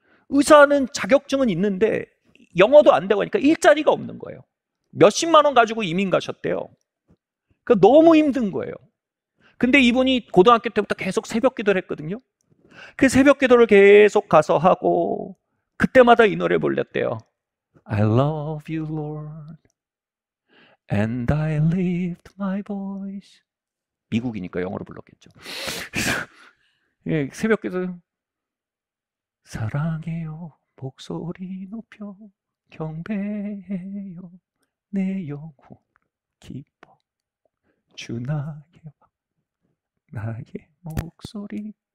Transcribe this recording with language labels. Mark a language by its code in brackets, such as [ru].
[ko] 의사는 자격증은 있는데 영어도 안 되고 하니까 일자리가 없는 거예요. 몇십만 원 가지고 이민 가셨대요. 그러니까 너무 힘든 거예요. 근데 이분이 고등학교 때부터 계속 새벽 기도를 했거든요. 그 새벽 기도를 계속 가서 하고 그때마다 이 노래 불렀대요. [en] I love you, Lord, and I lift my voice. [ko] 미국이니까 영어로 불렀겠죠. 예, 새벽 기도. 사랑해요, 목소리 높여 경배해요, 내 영혼 기뻐 주 나의 목소리.